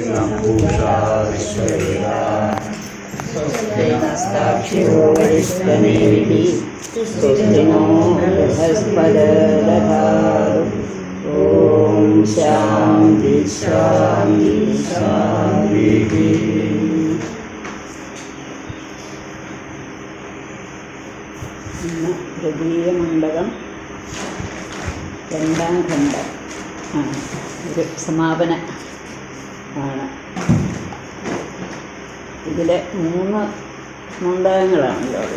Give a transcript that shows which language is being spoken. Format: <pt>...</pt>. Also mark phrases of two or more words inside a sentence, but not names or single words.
<sa>पूषा विश्ववेदाः स्वस्तिनस्ताक्षिरो वरिष्ठनेमिः स्वस्ति नो बृहस्पतिर्दधातु। ॐ शान्ति शान्ति शान्तिः।</sa> <ml>തൃതീയമണ്ഡലം രണ്ടാം ഖണ്ഡം ഒരു സമാപന ആണ്. ഇതിൽ 3 മണ്ഡലങ്ങളാണല്ലോ ഉള്ളത്.</ml>